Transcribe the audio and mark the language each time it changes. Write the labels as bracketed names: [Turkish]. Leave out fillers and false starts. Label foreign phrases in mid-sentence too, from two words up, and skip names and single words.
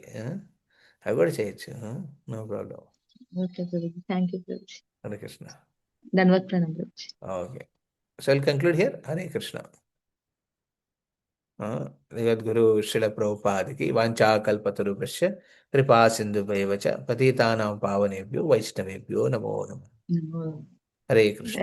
[Telugu] అవి కూడా చేయొచ్చు. [English] no problem. okay Prabhuji, thank you Prabhuji. [Sanskrit] హరే కృష్ణ. [Telugu] ధన్యవాద ప్రణాం ప్రభుజీ. [English] okay, so will conclude here. [Sanskrit] హరే కృష్ణ. జగద్గురు శ్రీల ప్రభుపాదికి వాంఛాకల్పతరుభ్యశ్చ కృపా సింధుభైవ చ పతితానాం పావనేభ్యో వైష్ణవేభ్యో నమో నమః. హరే కృష్ణ.